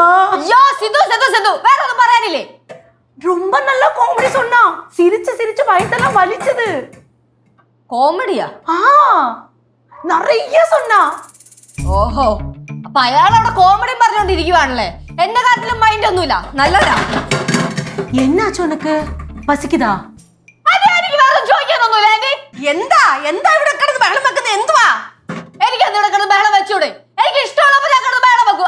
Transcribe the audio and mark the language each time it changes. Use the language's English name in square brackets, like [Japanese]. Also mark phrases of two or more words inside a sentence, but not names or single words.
[Tamil] ஐயோ சித்து சித்து சித்து, வேற ஒன்றும் പറയാനില്ലേ? ரொம்ப நல்ல காமெடி சொன்னா. சிரிச்சு சிரிச்சு வயித்தெல்லாம் வலிச்சது. [Malayalam] കോമഡിയാ? [Tamil] நிறைய சொன்னா. [Malayalam] ഓഹോ, അപ്പൊ അയാൾ അവിടെ കോമഡി പറഞ്ഞോണ്ടിരിക്കുവാണല്ലേ. എന്റെ കാര്യത്തിലും മൈൻഡ് ഒന്നുമില്ല, നല്ലതാ. [Tamil] என்னாச்சு உனக்கு? பசிக்குதா? [Malayalam] എനിക്ക് വേറെ ചോദിക്കാനൊന്നുമില്ല. എന്താ എന്താ ഇവിടെ കിടന്ന് ബഹളം വെക്കുന്നത്? എന്തുവാ? എനിക്ക് എന്താ ഇവിടെ കിടന്ന് ബഹളം വെച്ചൂടെ? എനിക്ക് ഇഷ്ടമുള്ളപ്പോ ഞാൻ കിടന്ന് ബഹളം വെക്കും.